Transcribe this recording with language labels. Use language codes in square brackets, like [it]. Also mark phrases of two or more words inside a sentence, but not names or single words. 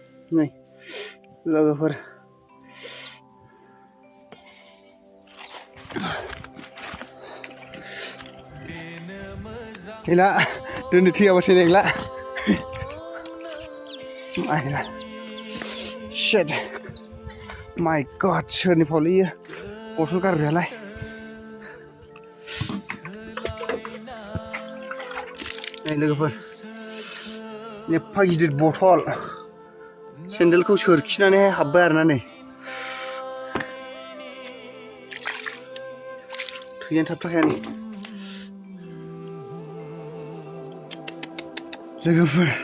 [brx] नै लोगोफोर गैला दोननो थैयाबासो नेगला माइला [en] shit my god [brx] सोरनि फावलै इयो बथल गारग्रायालाय नै लोगोफोर एफा गिदिर बथल सेन्देलखौ सोरखिनानैहाय हाबबाय आरोना नै थैयानो थाबथाखाया नै लोगोफोर